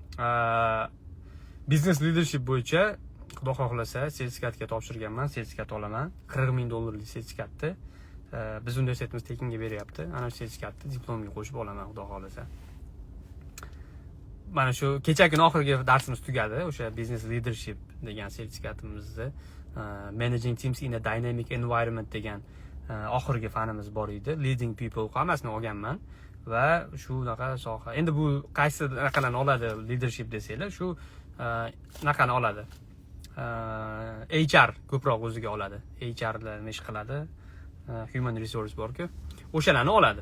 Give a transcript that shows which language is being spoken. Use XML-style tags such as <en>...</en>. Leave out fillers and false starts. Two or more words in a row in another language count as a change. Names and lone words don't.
<en>Business leadership</en> <uz>bo'yicha xudo xohlasa sertifikatga topshirganman, sertifikat olaman. 40 ming dollarlik sertifikatni biz universitetimiz tekinga beryapti. Ana shu sertifikatni diplomga qo'shib olaman xudo xohlasa. Mana shu kecha kuni oxirgi darsimiz tugadi. O'sha</uz> <en>business leadership</en> <uz>degan sertifikatimizni</uz> <en>managing teams in a dynamic environment</en> <uz>degan oxirgi fanimiz bor edi.</uz> <en>Leading people</en> <uz>hammasini olganman. Va shunaqa soha. Endi bu qaysi raqamlarni oladi leadership desanglar, shu naqani oladi. HR ko'proq o'ziga oladi. HR bilan ish qiladi.</uz> <en>Human resource</en> <uz>bor-ku, o'shalarni oladi.</uz>